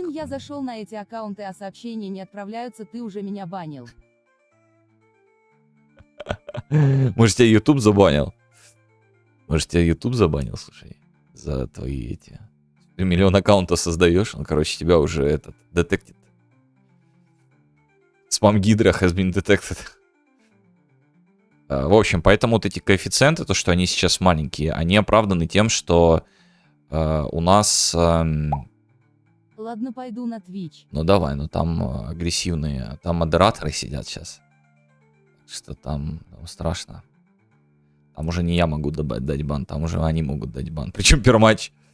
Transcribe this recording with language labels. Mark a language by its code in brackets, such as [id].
[ru] Блин, я зашел на эти аккаунты, а сообщения не отправляются, ты уже меня банил. Может, тебя YouTube забанил? Может, тебя YouTube забанил, слушай, за твои эти... Ты миллион аккаунтов создаешь, он, короче, тебя уже этот detected. [en] Spam Hydra has been detected. [ru] В общем, поэтому вот эти коэффициенты, то, что они сейчас маленькие, они оправданы тем, что у нас... Ладно, пойду на Twitch. Ну давай, ну там агрессивные, там модераторы сидят сейчас. Что там страшно. Там уже не я могу дать бан, там уже они могут дать бан. Причем перматч.